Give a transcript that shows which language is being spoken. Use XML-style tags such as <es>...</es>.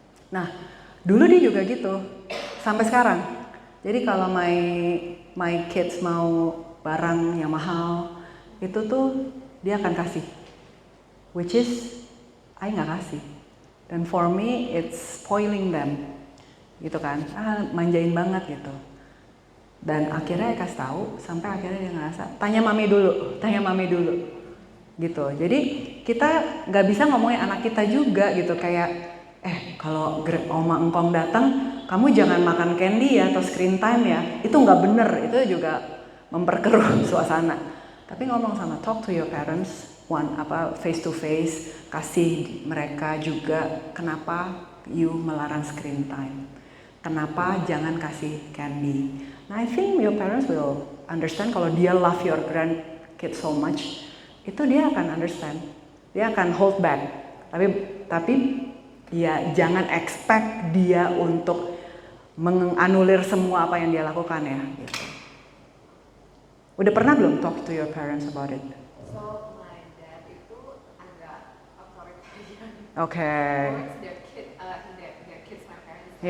<id>Nah, dulu dia juga gitu, sampai sekarang. Jadi kalau</id> <en>my kids</en> <id>mau barang yang mahal, itu tuh dia akan kasih.</id> <en>Which is, I</en> <id>nggak kasih.</id> <en>Dan for me, it's spoiling them.</en> <id>Gitu kan, manjain banget gitu. Dan akhirnya kasih tahu, sampai akhirnya dia ngerasa, tanya mami dulu. Gitu, jadi kita nggak bisa ngomongin anak kita juga gitu, kayak, kalau oma engkong datang, kamu jangan makan candy ya, atau screen time ya, itu nggak bener, itu juga memperkeruh suasana. Tapi ngomong sama,</id> <en>talk to your parents, face to face,</en> <id>kasih mereka juga kenapa you melarang screen time, kenapa jangan kasih candy.</id> <en>Nah, I think your parents will understand</en> <id>kalau dia</id> <en>love your grandkid so much,</en> <id>itu dia akan</id> <en>understand,</en> <id>dia akan</id> <en>hold back.</en> <id>Tapi ya jangan expect dia untuk menganulir semua apa yang dia lakukan ya. Gitu. Udah pernah belum</id> <en>talk to your parents about it? So my dad</en> <id>itu agak</id> <en>authoritarian. Okay. Towards their kids, my parents.</en>